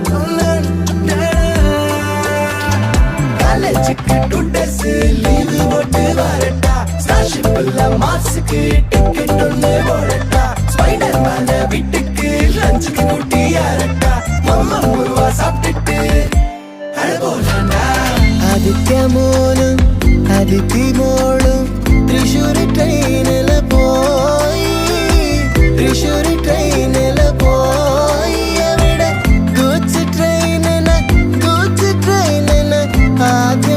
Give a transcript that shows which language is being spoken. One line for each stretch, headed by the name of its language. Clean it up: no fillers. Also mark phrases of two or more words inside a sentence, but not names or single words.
Tamil: காலேஜுக்கு
English: today's leave
Tamil: போட்டு வரட்டா ஸ்டார்ஷிப்ல மாஸ்க்கு டிக்கெட் ஒண்ணு போடட்டா ஸ்பைடர் மேன வீட்டுக்கு லஞ்சுக்கு கூட்டி யாரட்டா மம்மா முருவா சாப்பிட்டுட்டு அழபோலண்டா
Malayalam: ആദിത്യമോനും അതിഥിമോളും തൃശ്ശൂരി ട്രെയിനില് പോയി അവിടെ ഗൂഡ്സ് ട്രെയിനിന് ആദ്യം